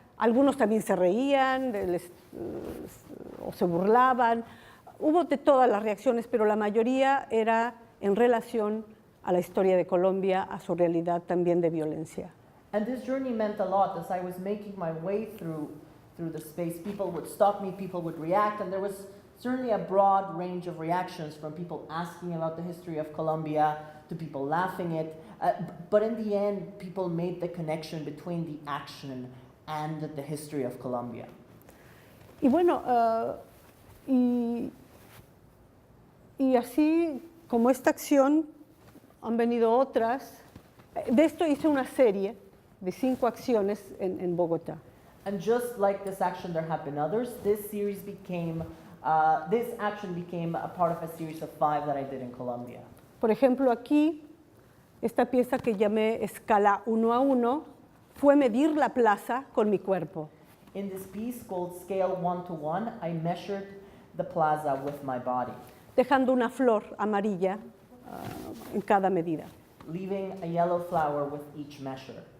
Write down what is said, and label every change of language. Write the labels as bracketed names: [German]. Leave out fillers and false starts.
[Spanish] Algunos también se reían o se burlaban. Hubo de todas las reacciones, pero la mayoría era en relación a la historia de Colombia, a su realidad también de violencia. [English] And this journey meant a lot. As I was making my way through the space, people would stop me, people would react, and there was certainly a broad range of reactions, from people asking about the history of Colombia to people laughing it. But in the end, people made the connection between the action and the history of Colombia. [Spanish] Y bueno, y así como esta acción, han venido otras. De esto hice una serie de 5 acciones en Bogotá. [English] And just like this action, there have been others. This action became a part of a series of 5 that I did in Colombia. [Spanish] Por ejemplo, aquí, esta pieza que llamé escala 1 a 1 fue medir la plaza con mi cuerpo. [English] In this piece called Scale 1 to 1, I measured the plaza with my body, [Spanish] dejando una flor amarilla en cada medida. [English] leaving a yellow flower with each measure.